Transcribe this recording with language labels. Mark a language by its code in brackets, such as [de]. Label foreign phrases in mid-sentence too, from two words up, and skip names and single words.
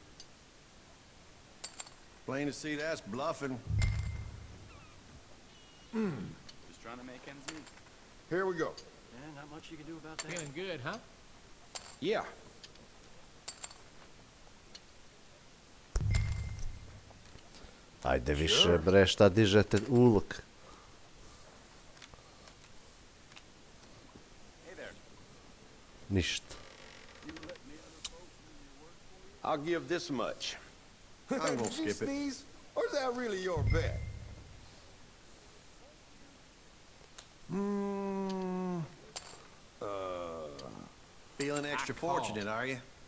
[en] Plain to see that's bluffing. just trying to make ends meet. Here we go. Yeah, not much you can do about that. Feeling good, huh? Yeah. [sr] Ajde više, bre, šta dižete ulog? [en] Hey there. [sr] Ništa. [en] I'll give this much. I'm gonna Did you skip it. sneeze? Or is that really your bet? Feeling extra fortunate, are you?